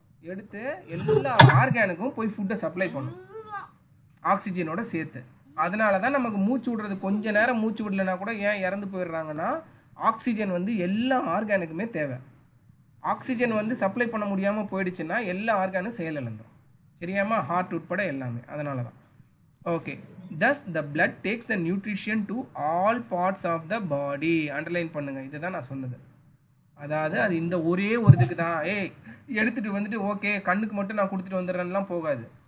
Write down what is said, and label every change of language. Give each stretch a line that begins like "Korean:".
Tamil: எடுத்து எல்லா ஆர்கானுக்கும் போய் ஃபுட்டை சப்ளை பண்ணும் ஆக்சிஜனோட சேர்த்து. அதனால தான் நமக்கு மூச்சு விடுறது கொஞ்ச நேரம் மூச்சு விடலைன்னா கூட ஏன் இறந்து போயிடுறாங்கன்னா, ஆக்சிஜன் வந்து எல்லா ஆர்கானுக்குமே தேவை. ஆக்சிஜன் வந்து சப்ளை பண்ண முடியாமல் போயிடுச்சுன்னா எல்லா ஆர்கானும் செயலிழந்துடும். சரியாமா? ஹார்ட் உட்பட எல்லாமே. அதனால தான். Okay.
English: thus the blood takes the nutrition to all parts of the body.
Tamil: Underline பண்ணுங்க. இதுதான் நான் சொன்னது. அதாவது அது இந்த ஒரே ஒரு இதுக்கு தான் எடுத்துகிட்டு வந்துட்டு ஓகே கண்ணுக்கு மட்டும் நான் கொடுத்துட்டு வந்துடுறேன்லாம் போகாது.